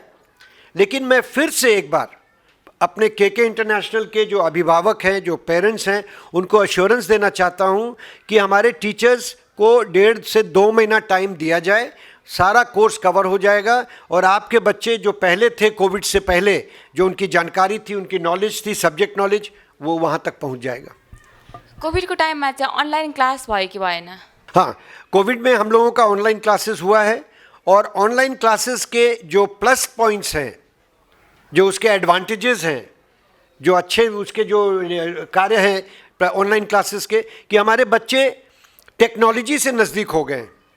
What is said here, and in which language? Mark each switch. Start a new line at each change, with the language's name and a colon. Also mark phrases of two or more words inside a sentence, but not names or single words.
Hindi: लेकिन मैं फिर से एक बार अपने केके इंटरनेशनल के जो अभिभावक हैं, जो पेरेंट्स हैं, उनको अश्योरेंस देना चाहता हूं कि हमारे टीचर्स को 1.5 से 2 महीना टाइम दिया जाए, सारा कोर्स कवर हो जाएगा और आपके बच्चे जो पहले थे कोविड से पहले, जो उनकी जानकारी थी, उनकी नॉलेज थी,
English: subject knowledge,
Hindi: वो वहाँ तक पहुँच जाएगा।
Nepali: कोभिडको टाइममा चाहिँ
English: online class
Nepali: भयो कि भएन?
Hindi: हाँ, कोविड में हम लोगों का
English: online classes
Hindi: हुआ है और
English: online classes
Hindi: के जो
English: plus points
Hindi: हैं, जो उसके एडवांटेजेस हैं, जो अच्छे उसके जो कार्य हैं
English: online classes
Hindi: के, कि हमारे बच्चे टेक्नोलॉजी से नज़दीक हो गए।